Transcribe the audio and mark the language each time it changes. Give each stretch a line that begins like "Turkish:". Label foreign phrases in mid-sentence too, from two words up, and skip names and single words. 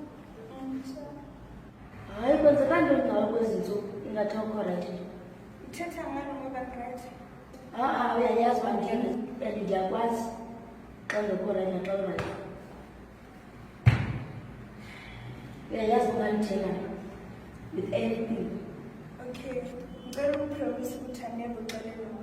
Xhosa: Hayi kwenzekani ngawo kwezinsuku ingathi awukho right nje. Uthetha ngalo ngoba right. Uyayazi uba ndiyakwazi xa ngekho right naxa urayithi. Uyayazi uba ndithengana
English: with anything.
Xhosa: Okay.
Zulu: Ngicela ukupromise ukuthi angeke uxelele mama.